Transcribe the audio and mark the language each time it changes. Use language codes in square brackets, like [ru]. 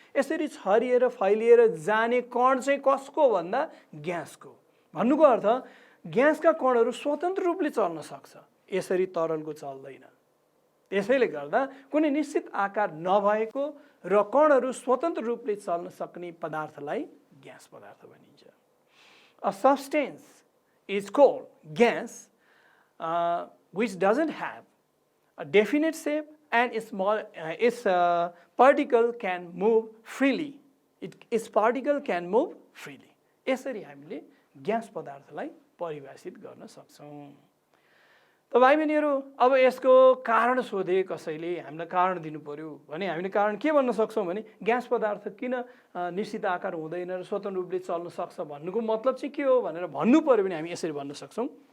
[ne] यसरी छरिएर फैलिएर जाने कण चाहिँ कसको भन्दा ग्यासको। भन्नुको अर्थ ग्यासका कणहरू स्वतन्त्र रूपले चल्न सक्छ, यसरी तरलको चल्दैन। त्यसैले गर्दा कुनै निश्चित आकार नभएको र कणहरू स्वतन्त्र रूपले चल्न सक्ने पदार्थलाई ग्यास पदार्थ भनिन्छ। [en] A substance is called gas which doesn't have a definite shape and its particle can move freely. Its particle can move freely. [ne] यसरी हामीले ग्यास पदार्थलाई परिभाषित गर्न सक्छौँ। त भाइ बहिनीहरू, अब यसको कारण सोधे कसैले, हामीलाई कारण दिनु पर्यो भने हामीले कारण के भन्न सक्छौँ भने ग्यास पदार्थ किन निश्चित आकार हुँदैन र स्वतन्त्र रूपले चल्न सक्छ भन्नुको मतलब चाहिँ के हो भनेर भन्नु पर्यो भने हामी यसरी भन्न सक्छौँ।